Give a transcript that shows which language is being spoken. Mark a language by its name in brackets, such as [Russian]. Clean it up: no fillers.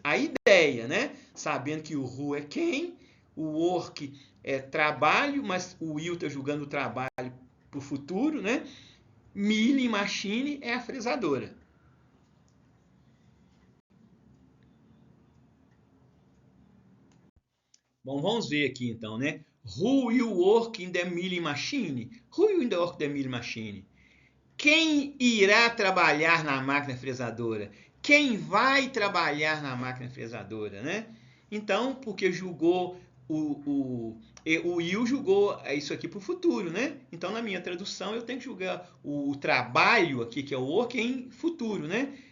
[Portuguese] A ideia, né? Sabendo que o who é quem, o work é trabalho, mas o will está julgando o trabalho para o futuro, né? Milling machine é a fresadora. Bom, vamos ver aqui então, né? [English] Who will work in the milling machine? Who will work in the milling machine? [Portuguese] Quem irá trabalhar na máquina fresadora? Quem vai trabalhar na máquina fresadora, né? Então, porque julgou o will julgou isso aqui para o futuro, né? Então, na minha tradução, eu tenho que julgar o trabalho aqui, que é o work, em futuro, né?